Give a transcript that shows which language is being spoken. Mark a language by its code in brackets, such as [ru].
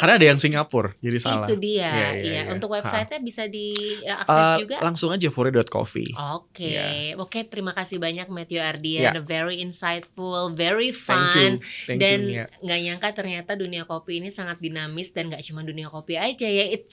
[id] Karena ada yang Singapura, jadi salah. Itu dia. Iya. Untuk website-nya bisa diakses juga. Langsung aja fore.coffee. Oke, terima kasih banyak Matthew Ardian. [en] Very insightful, very fun. Thank [id] dan [en] you, [id] nggak nyangka ternyata dunia kopi ini sangat dinamis, dan nggak cuma dunia kopi aja ya.